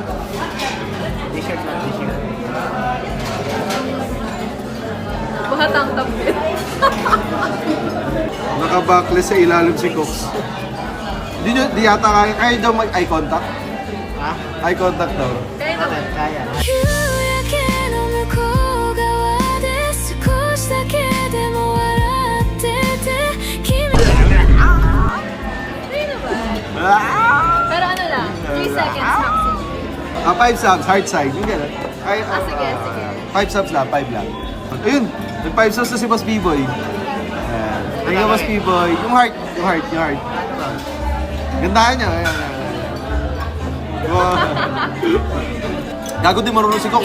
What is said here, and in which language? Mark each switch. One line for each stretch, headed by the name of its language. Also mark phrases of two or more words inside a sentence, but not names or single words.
Filipino: T-shirt lang, t-shirt. Bahatang tabi. Naka-backless sa ilalim si Cox. Di yata kaya daw mag-
English: eye contact.
Filipino: Ha?
English: Eye contact
Filipino: daw. Kaya naman. Kaya.
Japanese: 夕焼けの向こう側で少しだけでも笑ってて君
Filipino: Kaya naman. Ah! Pero ano lang,
English: 3 seconds maximum. 5 subs, hard side.
Filipino: Yung gano'n. Ay, Sige.
English: 5 subs
Filipino: lang, 5 lang. Ayun, nag-
English: 5 subs
Filipino: na si Boss B-Boy. Ayan.
English: Thank you, Boss B-Boy.
Filipino: Yung heart. Gandahan niya. Ayan. Wow. Gago din marunong si Cox.